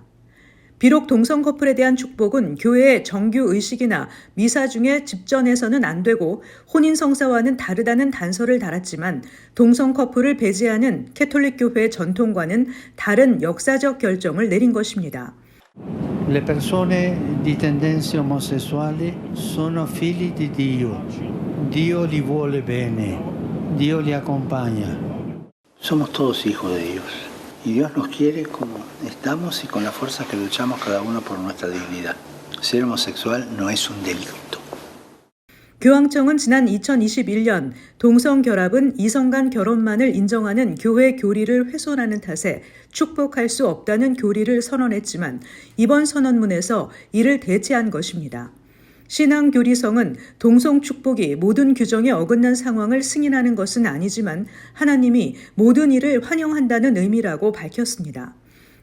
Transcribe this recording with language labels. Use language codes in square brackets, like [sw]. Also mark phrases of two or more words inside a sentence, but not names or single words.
[ko] 비록 동성 커플에 대한 축복은 교회의 정규 의식이나 미사 중에 집전해서는 안 되고 혼인 성사와는 다르다는 단서를 달았지만 동성 커플을 배제하는 캐톨릭 교회의 전통과는 다른 역사적 결정을 내린 것입니다. [it] Le persone di tendenze omosessuali sono figli di Dio. Dio li vuole bene. Dio li acompaña. [es] Somos todos hijos de Dios. Y Dios nos quiere como estamos y con la fuerza que luchamos cada uno por nuestra dignidad. Ser homosexual no es un delito. [ko] 교황청은 지난 2021년 동성 결합은 이성 간 결혼만을 인정하는 교회 교리를 훼손하는 탓에 축복할 수 없다는 교리를 선언했지만 이번 선언문에서 이를 대체한 것입니다. 신앙교리성은 동성 축복이 모든 규정에 어긋난 상황을 승인하는 것은 아니지만 하나님이 모든 일을 환영한다는 의미라고 밝혔습니다.